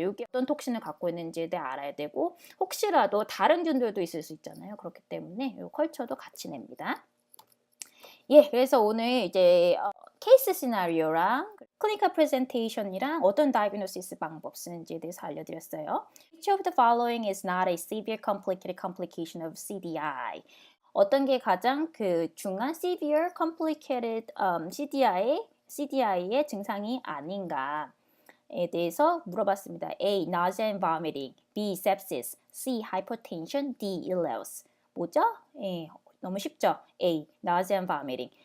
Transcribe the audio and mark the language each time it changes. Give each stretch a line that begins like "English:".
Korean: 이게 어떤 톡신을 갖고 있는지에 대해 알아야 되고, 혹시라도 다른 균들도 있을 수 있잖아요. 그렇기 때문에 이 컬처도 같이 냅니다. 예, 그래서 오늘 이제 케이스 시나리오랑 클리니컬 프레젠테이션이랑 어떤 다이그노시스 방법 쓰는지에 대해서 알려드렸어요.
English: Which of the following is not a severe complicated complication of CDI?
Korean: 어떤 게 가장 중한 severe complicated CDI의 증상이 아닌가에 대해서 물어봤습니다.
English: A. nausea and vomiting, B. sepsis, C. hypertension, D. ileus.
Korean: 뭐죠? 예, 너무 쉽죠?
English: A. nausea and vomiting.